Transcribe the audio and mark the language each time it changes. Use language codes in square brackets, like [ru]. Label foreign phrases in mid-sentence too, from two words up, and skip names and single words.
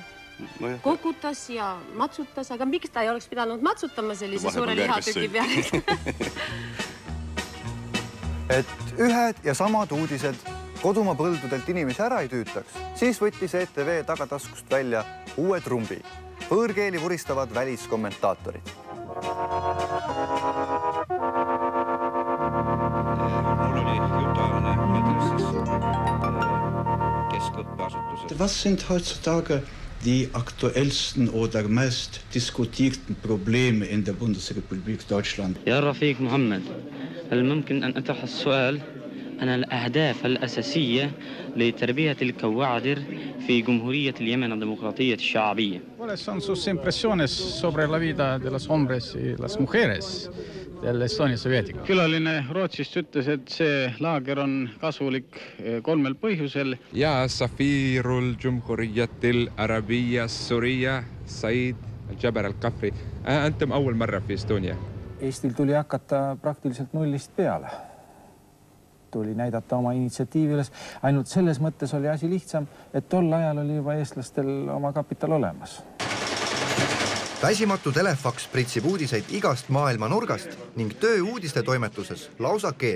[et] Kogutas ja matsutas, aga miks ta ei oleks pidanud matsutama sellise suure lihatüki peale? Et ühed ja samad uudised kodumaa põldudelt inimesi ära ei tüütaks, siis võttis ETV tagataskust välja uue trumbi. Võõrkeeli vuristavad väliskommentaatorid. [de] Was sind heutzutage die aktuellsten oder meist diskutierten Probleme in der Bundesrepublik Deutschland? [ar] يا رفيق محمد، هل ممكن أن أطرح السؤال عن الأهداف الأساسية لتربية الكوادر في جمهورية اليمن الديمقراطية الشعبية؟ [es] ¿Cuáles son sus impresiones sobre la vida de los hombres y las mujeres de la Estonia soviética? [et] Külaline Rootsist ütles, et see laager on kasulik 3 põhjusel. [ar] Ja سفير الجمهورية العربية السورية Said al-Jabar al-Kafri. Antum أول مرة في Estonia. [et] Eestil tuli hakata praktiliselt nullist peale. Tuli näidata oma initsiatiiviles. Ainult selles mõttes oli asi lihtsam, et tol ajal oli juba eestlastel oma kapital olemas. Väsimatu telefaks pritsib uudiseid igast maailma nurgast ning töö uudiste toimetuses lausa keeb.